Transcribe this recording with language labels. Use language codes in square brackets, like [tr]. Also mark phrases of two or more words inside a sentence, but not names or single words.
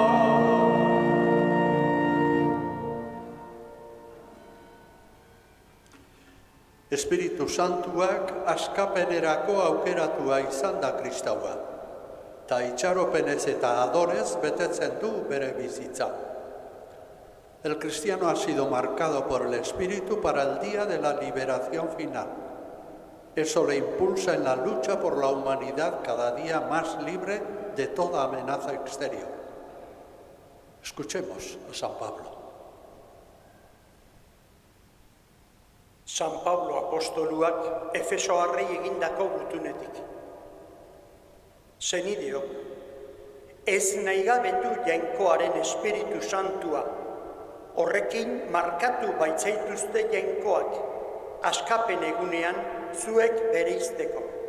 [eu] Espiritu Santuak askapenerako aukeratua izan da Kristaua, eta itxaropenez eta adorez betetzen du bere bizitza. [es] El cristiano ha sido marcado por el Espíritu para el día de la liberación final. Eso le impulsa en la lucha por la humanidad cada día más libre de toda amenaza exterior. Escuchemos a San Pablo. [eu] San Pablo apostoluak Efesoarrei egindako gutunetik. Senideok, ez nahigabetu jainkoaren Espiritu Santua, Horrekin markatu baitzaituzte jainkoak, askapen egunean zuek bereizteko.